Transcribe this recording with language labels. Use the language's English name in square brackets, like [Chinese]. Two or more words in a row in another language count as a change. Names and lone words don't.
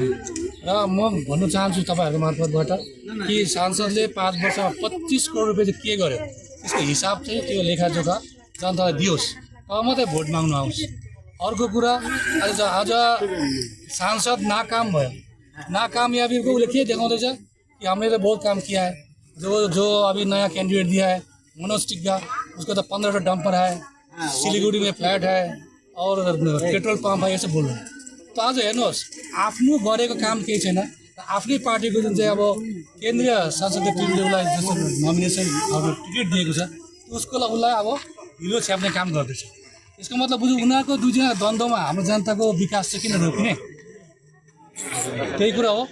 [Nepali] र म भन्न चाहन्छु तपाईँहरूको मार्फतबाट कि सांसदले 5 वर्षमा 25 करोड रुपियाँ चाहिँ के गर्यो, त्यसको हिसाब चाहिँ त्यो लेखाजोखा जनतालाई दियोस्, तब मात्रै भोट माग्नु आउँछ। अर्को कुरा, आज सांसद नाकाम भयो। नाकामयाबीको उसले के देखाउँदैछ कि [Hindi] हमने तो बहुत काम किया है, जो अभी नया कैंडिडेट दिया है मनोज टिग्गा, उसको तो 15 डंपर है, सिलीगुड़ी में फ्लैट है और पेट्रोल पंप है, ये सब बोल रहे हैं। [Nepali] तो आज हेर्नुहोस्, आफ्नो गरेको काम केही छैन। आफ्नै पार्टीको जुन चाहिँ अब केन्द्रीय संसदीय टिमले उसलाई जस्तो नोमिनेसन अब टिकट दिएको छ, उसलाई अब हिरो छ्याप्ने काम गर्दैछ। यसको मतलब बुझ्नु, उनीहरूको दुईजना द्वन्द्वमा हाम्रो जनताको विकास चाहिँ किन रोक्ने, त्यही कुरा हो।